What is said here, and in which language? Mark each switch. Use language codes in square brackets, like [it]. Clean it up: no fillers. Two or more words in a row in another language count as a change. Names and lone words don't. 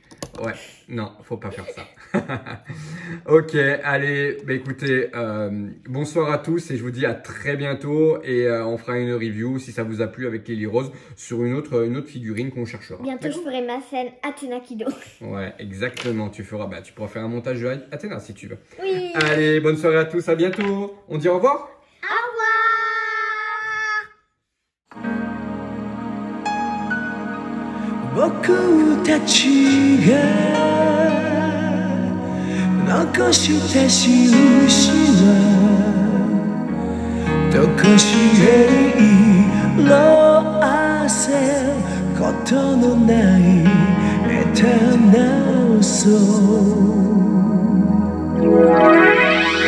[fr] Ouais, non, faut pas faire ça. Ok, allez, bah écoutez, bonsoir à tous et je vous dis à très bientôt. Et on fera une review, si ça vous a plu, avec Lily Rose, sur une autre figurine qu'on cherchera. Bientôt, je ferai ma scène Athéna Kido. Ouais, exactement. Tu pourras faire un montage de Athéna si tu veux. Oui. Allez, bonne soirée à tous, à bientôt. On dit au revoir? Au revoir. [ja] 僕たちが残した印はどこしへ色あせることのないエターナルソウル